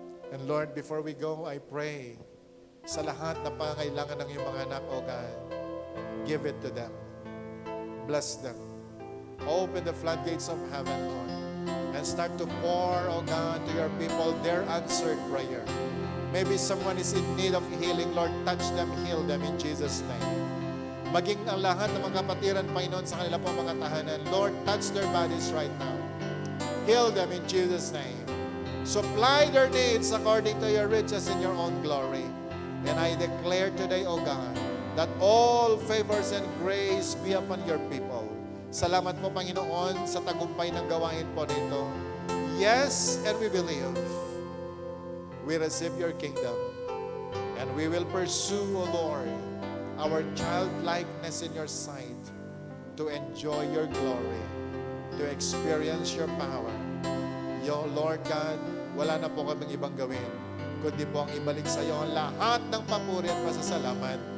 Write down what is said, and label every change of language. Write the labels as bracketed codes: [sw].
[en] And Lord, before we go, I pray [tl] sa lahat na pangailangan ng iyong mga anak, [en] O God, give it to them. Bless them. Open the floodgates of heaven, Lord, and start to pour, O God, to your people their answered prayer. Maybe someone is in need of healing, Lord, touch them, heal them in Jesus' name. [tl] Maging ang lahat ng mga kapatiran, Panginoon, sa kanila pong mga tahanan, Lord, [en] touch their bodies right now. Heal them in Jesus' name. Supply their needs according to your riches in your own glory. And I declare today, O God, that all favors and grace be upon your people. [tl] Salamat po, Panginoon, sa tagumpay ng gawain po nito. [en] Yes, and we believe. We receive your kingdom. And we will pursue, O Lord, our childlikeness in your sight to enjoy your glory, to experience your power. [tl] Yo, Lord God, wala na po kaming ibang gawin, kundi po ang ibalik sa iyo ang lahat ng papuri at pasasalamat.